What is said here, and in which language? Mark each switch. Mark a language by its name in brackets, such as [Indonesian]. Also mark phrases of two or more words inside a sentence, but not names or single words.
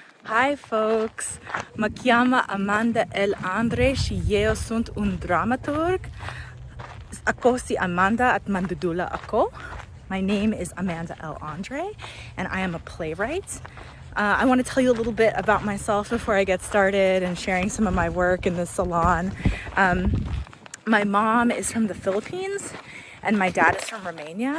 [English] Hi folks, [Romanian] mă cheamă Amanda L. Andrei și eu sunt un dramaturg. [Filipino] Ako si Amanda at Mandudula ako. [English] My name is Amanda L. Andrei and I am a playwright. I want to tell you a little bit about myself before I get started and sharing some of my work in the salon. My mom is from the Philippines and my dad is from Romania.